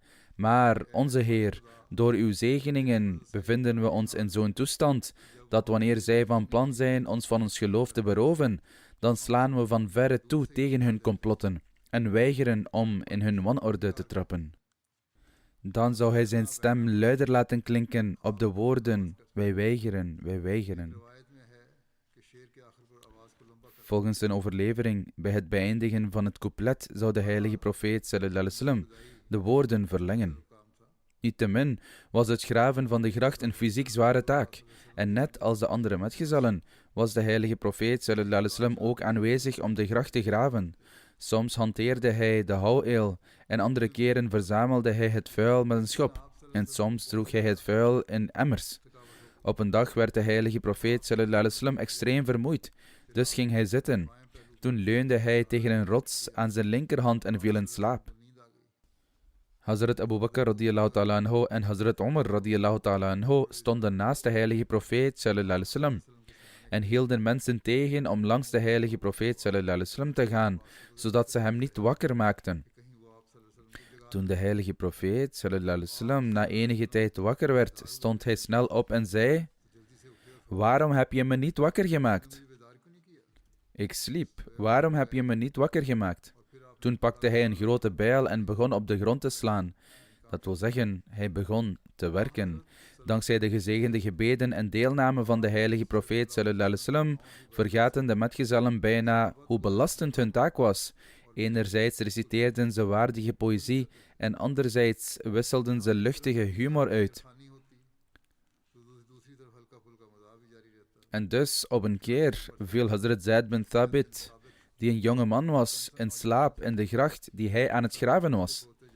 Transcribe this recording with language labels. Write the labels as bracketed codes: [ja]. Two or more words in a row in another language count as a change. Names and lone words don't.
[nl] Maar, onze Heer, door uw zegeningen bevinden we ons in zo'n toestand, dat wanneer zij van plan zijn ons van ons geloof te beroven, dan slaan we van verre toe tegen hun complotten en weigeren om in hun wanorde te trappen. Dan zou hij zijn stem luider laten klinken op de woorden: wij weigeren, wij weigeren. Volgens een overlevering, bij het beëindigen van het couplet, zou de heilige profeet [ar] صلى الله عليه وسلم [nl] de woorden verlengen. Niettemin was het graven van de gracht een fysiek zware taak, en net als de andere metgezellen was de heilige profeet [ar] صلى الله عليه وسلم [nl] ook aanwezig om de gracht te graven. Soms hanteerde hij de houweel en andere keren verzamelde hij het vuil met een schop en soms droeg hij het vuil in emmers. Op een dag werd de heilige profeet [ar] صلى الله عليه وسلم [nl] extreem vermoeid, dus ging hij zitten. Toen leunde hij tegen een rots aan zijn linkerhand en viel in slaap. Hazrat Abu Bakr [ar] رضي الله تعالى عنه [nl] en Hazrat Umar [ar] رضي الله تعالى عنه [nl] stonden naast de heilige profeet [ar] صلى الله عليه وسلم [nl] en hielden mensen tegen om langs de heilige profeet [ar] صلى الله عليه وسلم [nl] te gaan, zodat ze hem niet wakker maakten. Toen de heilige profeet [ar] صلى الله عليه وسلم [nl] na enige tijd wakker werd, stond hij snel op en zei: waarom heb je me niet wakker gemaakt? Ik sliep, waarom heb je me niet wakker gemaakt? Toen pakte hij een grote bijl en begon op de grond te slaan. Dat wil zeggen, hij begon te werken. Dankzij de gezegende gebeden en deelname van de heilige profeet [ar] صلى الله عليه وسلم [nl] vergaten de metgezellen bijna hoe belastend hun taak was. Enerzijds reciteerden ze waardige poëzie en anderzijds wisselden ze luchtige humor uit. En dus op een keer viel Hazrat Zaid bin Thabit, die een jonge man was, in slaap in de gracht die hij aan het graven was.